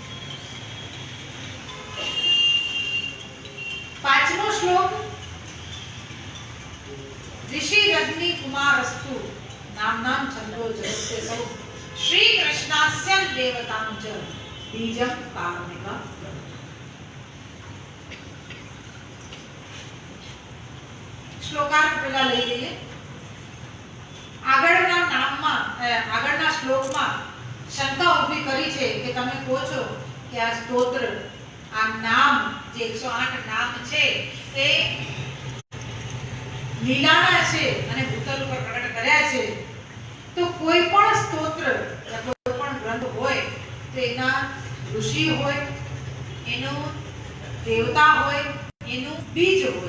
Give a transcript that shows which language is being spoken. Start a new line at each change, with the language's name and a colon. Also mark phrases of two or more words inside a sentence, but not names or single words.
Gujarati: પાંચમો શ્લોક
Sanskrit: ऋषि रग्नि कुमारस्तु नाम छंदो जगत्ते सौ श्री कृष्णास्यं देवतां च बीजं कारुणिक।
Gujarati: श्लोकार्थ પેલા લઈ લઈએ। આગળના નામમાં આગળના શ્લોકમાં શંકા ઊભી કરી છે કે તમે કહો છો કે આ સ્તોત્ર આ નામ જે 108 નામ છે એ લીલાના છે અને ભૂતલ ઉપર પ્રગટ કર્યા છે, તો કોઈ પણ સ્તોત્ર કોઈ પણ ગ્રંથ હોય તો એના ઋષિ હોય, એનો દેવતા હોય, એનું બીજ હોય।